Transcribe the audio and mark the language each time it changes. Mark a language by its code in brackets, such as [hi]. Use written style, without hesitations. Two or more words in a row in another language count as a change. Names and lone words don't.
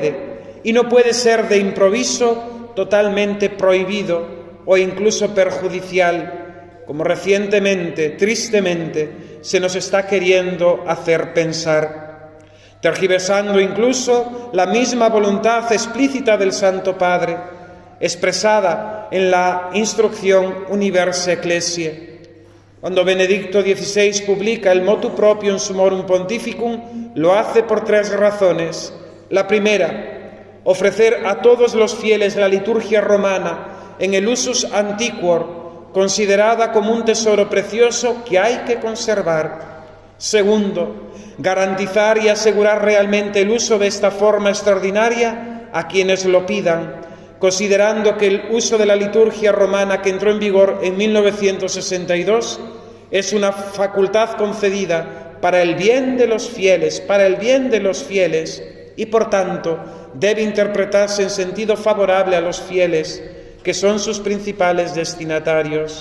[es] puede ser de improviso totalmente prohibido o incluso perjudicial, como recientemente, tristemente, se nos está queriendo hacer pensar, tergiversando incluso la misma voluntad explícita del Santo Padre, expresada en la instrucción Universi Ecclesiae. Cuando Benedicto XVI publica el [la] Motu Proprio [es] Summorum Pontificum, lo hace por tres razones. La primera, ofrecer a todos los fieles la liturgia romana en el [la] usus antiquor, [es] considerada como un tesoro precioso que hay que conservar. Segundo, garantizar y asegurar realmente el uso de esta forma extraordinaria a quienes lo pidan, considerando que el uso de la liturgia romana que entró en vigor en 1962 es una facultad concedida para el bien de los fieles, y por tanto debe interpretarse en sentido favorable a los fieles, que son sus principales destinatarios.